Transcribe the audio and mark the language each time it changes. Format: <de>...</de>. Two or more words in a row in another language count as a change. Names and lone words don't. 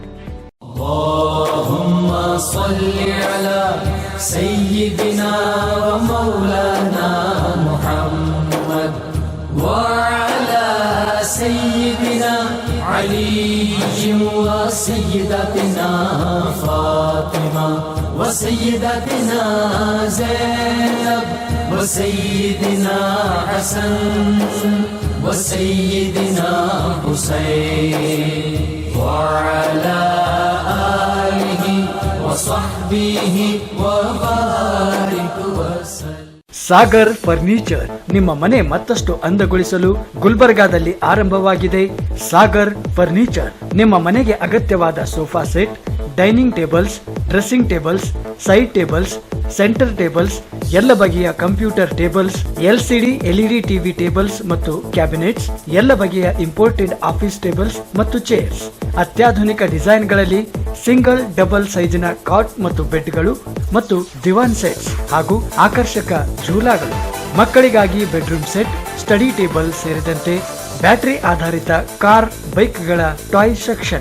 <ar>اللهم صل على سيدنا ومولانا محمد وعلى سيدنا علي وسيدتنا فاطمة وسيدتنا زينب وسيدنا حسن وسيدنا حسين وعلى آله وصحبه وبارك وسلم.</ar> <kn>ಸಾಗರ್ ಫರ್ನಿಚರ್ ನಿಮ್ಮ ಮನೆ ಮತ್ತಷ್ಟು ಅಂದಗೊಳಿಸಲು ಗುಲ್ಬರ್ಗಾದಲ್ಲಿ ಆರಂಭವಾಗಿದೆ. ಸಾಗರ್ ಫರ್ನಿಚರ್ ನಿಮ್ಮ ಮನೆಗೆ ಅಗತ್ಯವಾದ</kn> <en>sofa set, dining tables, dressing tables, side tables, center</en> <kn>ಟೇಬಲ್ಸ್, ಎಲ್ಲ ಬಗೆಯ</kn> <en>computer tables, LCD LED TV tables</en> <kn>ಮತ್ತು ಕ್ಯಾಬಿನೆಟ್ಸ್, ಎಲ್ಲ ಬಗೆಯ</kn> <en>imported office tables</en> <kn>ಮತ್ತು ಚೇರ್ಸ್, ಅತ್ಯಾಧುನಿಕ ಡಿಸೈನ್ಗಳಲ್ಲಿ</kn> <en>single double</en> <kn>ಸೈಜಿನ ಕಾಟ್ ಮತ್ತು ಬೆಡ್ಗಳು ಮತ್ತು ದಿವಾನ್ ಸೆಟ್ಸ್ ಹಾಗೂ ಆಕರ್ಷಕ ಝೂಲಾಗಳು, ಮಕ್ಕಳಿಗಾಗಿ</kn> <en>bedroom set, study table</en> <kn>ಸೇರಿದಂತೆ ಬ್ಯಾಟರಿ ಆಧಾರಿತ ಕಾರ್, ಬೈಕ್ಗಳ</kn> <en>toy section.</en>